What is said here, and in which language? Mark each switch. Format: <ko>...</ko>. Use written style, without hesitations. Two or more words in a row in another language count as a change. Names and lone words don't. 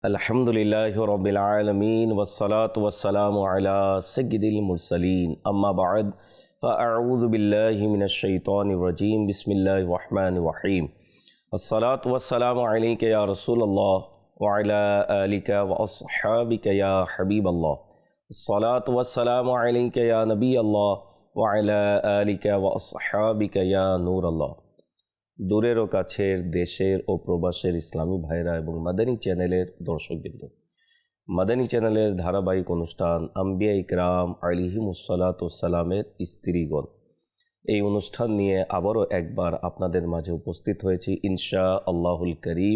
<ar>الحمد لله رب العالمين والصلاة والسلام على سيد المرسلين أما بعد فأعوذ بالله من الشيطان الرجيم بسم الله الرحمن الرحيم الصلاة والسلام عليك يا رسول الله وعلى آلك وأصحابك يا حبيب الله الصلاة والسلام عليك يا نبي الله وعلى آلك وأصحابك يا نور الله.</ar> <bn>দূরের ও কাছের, দেশের ও প্রবাসের ইসলামী ভাইরা এবং মাদানী চ্যানেলের দর্শকবৃন্দ, মাদানী চ্যানেলের ধারাবাহিক অনুষ্ঠান আম্বিয়া ইকরাম আলাইহিমুসসালামের স্ত্রীগণ, এই অনুষ্ঠান নিয়ে আবারও একবার আপনাদের মাঝে উপস্থিত হয়েছি</bn> <ar>إن شاء الله الكريم.</ar>